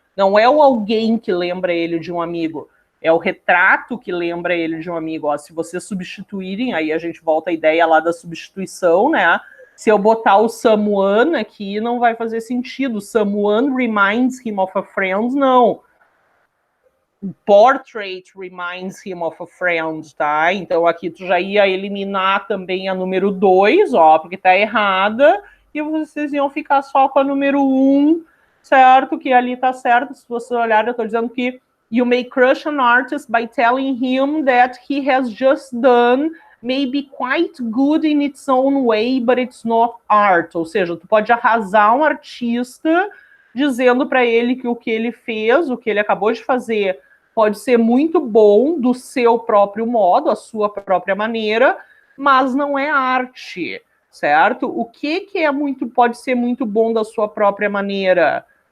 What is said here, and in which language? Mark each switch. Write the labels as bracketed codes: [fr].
[pt] Não é o alguém que lembra ele de um amigo, é o retrato que lembra ele de um amigo. Ó, se vocês substituírem, aí a gente volta à ideia lá da substituição, né? Se eu botar o someone aqui, não vai fazer sentido. [en] Someone reminds him of a friend, não. Portrait reminds him of a friend, tá? [pt] Então aqui tu já ia eliminar também a número 2, ó, porque tá errada, e vocês iam ficar só com a número 1, certo? Que ali tá certo. Se vocês olharem, eu tô dizendo que [en] you may crush an artist by telling him that he has just done maybe quite good in its own way, but it's not art. [pt] Ou seja, tu pode arrasar um artista dizendo para ele que o que ele fez, o que ele acabou de fazer, pode ser muito bom do seu próprio modo, a sua própria maneira, mas não é arte, certo? O que é muito, pode ser muito bom da sua própria maneira?